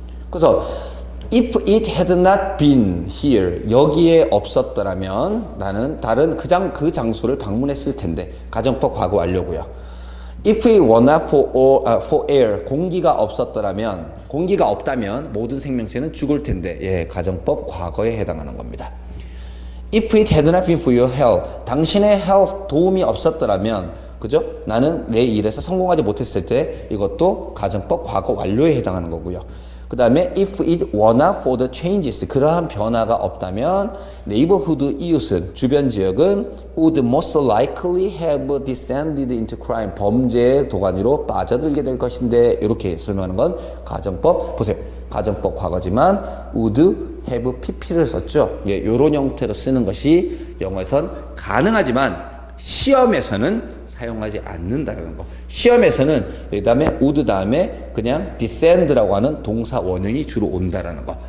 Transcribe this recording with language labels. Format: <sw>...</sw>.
<ko>그래서</ko> <en>if it had not been here,</en> <ko>여기에 없었더라면 나는 다른 그 장소를 방문했을 텐데. 가정법 과거 완료고요.</ko> <en>If it were not for air,</en> <ko>공기가 없었더라면, 공기가 없다면 모든 생명체는 죽을 텐데. 예, 가정법 과거에 해당하는 겁니다.</ko> <en>If it had not been for your health,</en> <ko>당신의</ko> <en>health</en> <ko>도움이 없었더라면, 그죠? 나는 내 일에서 성공하지 못했을 때, 이것도 가정법 과거 완료에 해당하는 거고요. 그 다음에</ko> <en>if it were not for the changes,</en> <ko>그러한 변화가 없다면</ko> <en>neighborhood,</en> <ko>이웃은, 주변 지역은</ko> <en>would most likely have descended into crime,</en> <ko>범죄의 도가니로 빠져들게 될 것인데. 이렇게 설명하는 건 가정법. 보세요, 가정법 과거지만 would have pp를 썼죠. 예, 요런 형태로 쓰는 것이 영어에선 가능하지만 시험에서는 사용하지 않는다는 거. 시험에서는 그 다음에 would 다음에 그냥 descend라고 하는 동사 원형이 주로 온다라는 거.</ko>